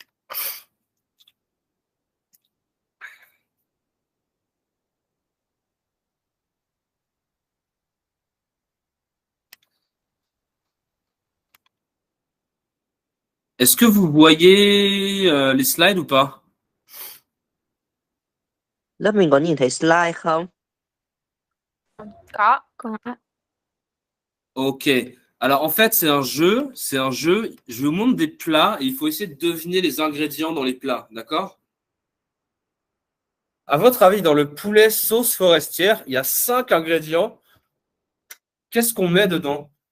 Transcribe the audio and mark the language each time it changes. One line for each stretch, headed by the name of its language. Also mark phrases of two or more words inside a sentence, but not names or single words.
French: Est-ce que vous voyez les slides ou pas?
Vietnamese: Lớp mình có nhìn thấy slide không? Có. Ok.
French: Alors en fait, c'est un jeu. Je vous montre des plats et il faut essayer de deviner les ingrédients dans les plats, d'accord? À votre avis, dans le poulet sauce forestière, il y a 5 ingrédients. Qu'est-ce qu'on met dedans?